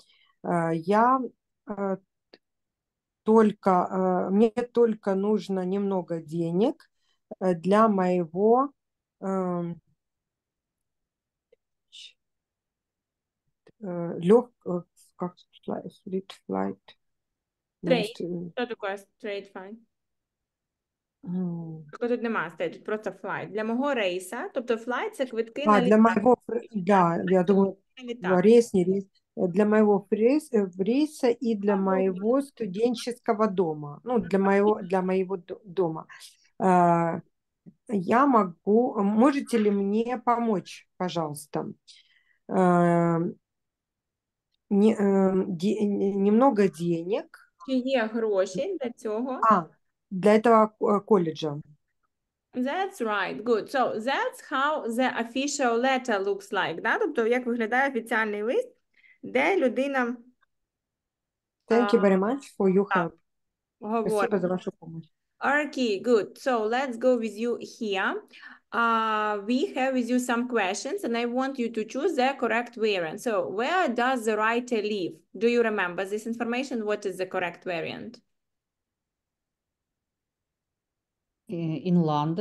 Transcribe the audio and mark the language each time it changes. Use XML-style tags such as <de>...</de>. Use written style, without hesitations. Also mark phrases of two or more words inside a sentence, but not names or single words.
<ru>Мне только нужно немного денег для моего flight.</ru> <en>Trade.</en> <uk>Що таке</uk> <en>trade fine?</en> <uk>Тут нема, стоїть просто flight. Для мого рейса, тобто flight – це квитки на літак.</uk> <ru>Для моего, да, я думаю, рейс, не рейс. Для моего рейса и для моего студенческого дома. Ну, для моего дома. Я могу... Можете ли мне помочь, пожалуйста? Немного денег.</ru> <uk>Чи є гроші для цього?</uk> <ru>Для этого колледжа.</ru> <en>That's right, good. So that's how the official letter looks like,</en> <ru>да?</ru> <uk>Тобто, як виглядає офіціальний лист, де людина...</uk> <en>Thank you very much for your help.</en> <uk>Говорить.</uk> <ru>Спасибо за вашу помощь.</ru> <en>Okay, good. So let's go with you here. We have with you some questions and I want you to choose the correct variant. So where does the writer live? Do you remember this information? What is the correct variant? In London.</en>